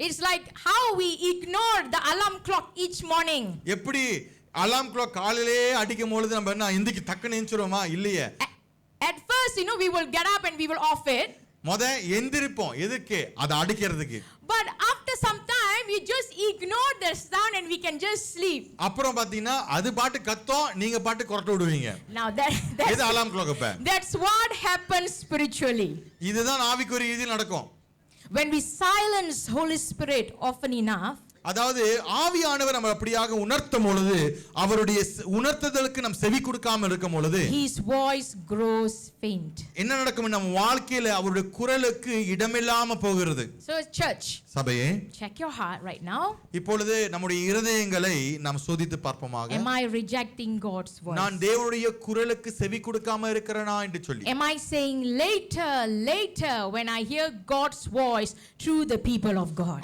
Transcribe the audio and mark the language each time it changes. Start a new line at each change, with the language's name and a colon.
English: It's like how we ignore the alarm clock each morning.
Tamil: எப்படி alarm clock காலையிலே அடிக்கும் பொழுது நம்ம என்ன இந்திக்கு டக்குன்னு எந்திரிச்சிரோமா? இல்லையே.
English: At first, we will get up and we will off it.
Tamil: எந்திரிப்போம். எதுக்கு? அதை அடிக்கிறதுக்கு.
English: But after some time, we just ignore the sound and we can just sleep.
Tamil: அப்புறம் பாத்தீங்கன்னா அது பாட்டு கத்தும், நீங்க பாட்டு கொரட்ட விடுவீங்க.
English: Now that's
Tamil: அலார்ம் கிளாக் அப்ப.
English: That's what happens spiritually.
Tamil: இதுதான் ஆவிக்குரிய ரீதியில் நடக்கும்.
English: When we silence Holy Spirit often enough,
Tamil: அதாவது ஆவியானவர் நம்ம அப்படியாக உணர்த்தும் பொழுது, அவருடைய உணர்த்துதலுக்கு நாம் செவி கொடுக்காமல் இருக்கும் பொழுது,
English: his voice grows faint.
Tamil: என்ன நடக்கும்? நம்ம வாழ்க்கையில அவருடைய குரலுக்கு இடமில்லாம போகிறது.
English: So church,
Tamil: சபையே,
English: check your heart right now.
Tamil: இப்பொழுது நம்முடைய இருதயங்களை நாம் சோதித்து பார்ப்போமாக.
English: Am I rejecting God's voice?
Tamil: நான் தேவனுடைய குரலுக்கு செவி கொடுக்காம இருக்கிறேனா என்று சொல்லி.
English: Am I saying later when I hear God's voice through the people of God?